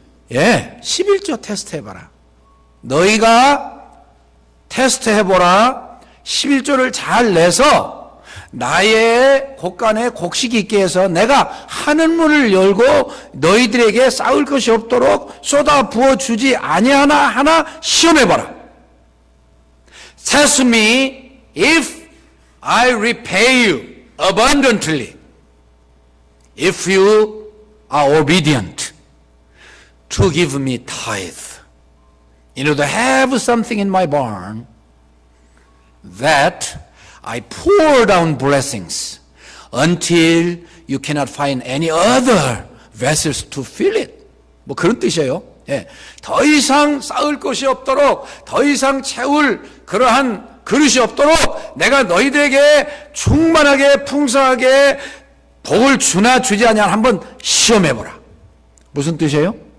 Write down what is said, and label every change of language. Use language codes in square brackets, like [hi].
[ko] 11조 테스트해봐라. 너희가 테스트해보라. 11조를 잘 내서 나의 곳간에 곡식이 있게 해서 내가 하늘 문을 열고 너희들에게 쌓을 것이 없도록 쏟아 부어주지 아니하나 하나 시험해봐라. [en] Test me if I repay you abundantly, if you are obedient to give me tithe, in order to have something in my barn, that I pour down blessings until you cannot find any other vessels to fill it. [ko] 뭐 그런 뜻이에요. 더 이상 쌓을 것이 없도록, 더 이상 채울 그러한 그릇이 없도록 내가 너희들에게 충만하게 풍성하게 복을 주나 주지 않냐 한번 시험해보라. 무슨 뜻이에요?